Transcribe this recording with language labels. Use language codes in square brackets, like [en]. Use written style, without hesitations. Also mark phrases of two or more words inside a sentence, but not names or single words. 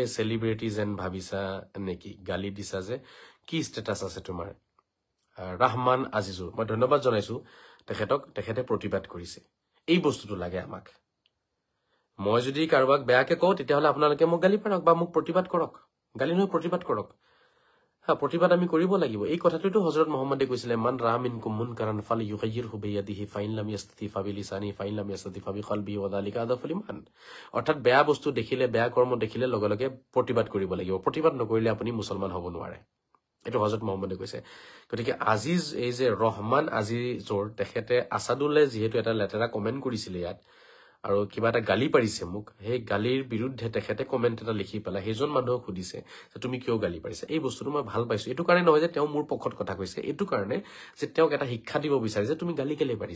[as] চেলিব্ৰিটি যেন ভাবিছা নেকি গালি দিছা যে কি ষ্টেটাছ আছে তোমাৰ ৰহমান আজিজুৰ মই ধন্যবাদ জনাইছো তেখেতক তেখেতে প্ৰতিবাদ কৰিছে এই বস্তুটো লাগে আমাক মই যদি কাৰোবাক বেয়াকে কওঁ তেতিয়াহ'লে আপোনালোকে মোক গালি পাৰক বা মোক প্ৰতিবাদ কৰক গালি নহয় প্ৰতিবাদ কৰক প্ৰতিবাদ আমি কৰিব লাগিব এই কথাটোতো হযৰত মুহাম্মদে কৈছিলে [ar] من رأى منكم منكرا فليغيره بيده فإن لم يستطع فبلسانه فإن لم يستطع فبقلبه وذلك أضعف الإيمان [as] অৰ্থাৎ বেয়া বস্তু দেখিলে বেয়া কৰ্ম দেখিলে লগে লগে প্ৰতিবাদ কৰিব লাগিব প্ৰতিবাদ নকৰিলে আপুনি মুছলমান হ'ব নোৱাৰে এটো হযৰত মুহাম্মদে কৈছে গতিকে আজিজ এই যে ৰহমান আজিজৰ তেখেতে আসাদুল্লাহ যেহেতু এটা লেটাৰা কমেন্ট কৰিছিল ইয়াত আৰু কিবা এটা গালি পাৰিছে মোক সেই গালিৰ বিৰুদ্ধে তেখেতে কমেন্ট এটা লিখি পেলাই সেইজন মানুহক সুধিছে যে তুমি কিয় গালি পাৰিছা এই বস্তুটো মই ভাল পাইছো এটো কাৰণে নহয় যে তেওঁ মোৰ পক্ষত কথা কৈছে এটো কাৰণে যে তেওঁক এটা শিক্ষা দিব বিচাৰিছে তুমি গালি কেলে